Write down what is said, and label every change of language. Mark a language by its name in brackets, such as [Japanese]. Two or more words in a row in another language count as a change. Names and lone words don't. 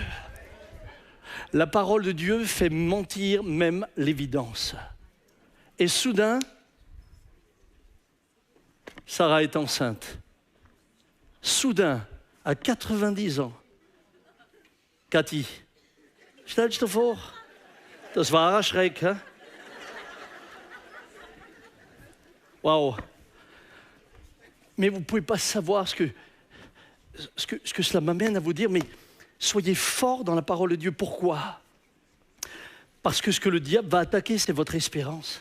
[French] La parole de Dieu fait mentir même l'évidence. Et soudain, Sarah est enceinte. Soudain, à 90 ans, Cathy, [German] stellst du vor? Das war ein Schreck, [French] hein? Waouh! Mais vous ne pouvez pas savoir ce que cela m'amène à vous dire, mais soyez forts dans la parole de Dieu. Pourquoi? Parce que ce que le diable va attaquer, c'est votre espérance.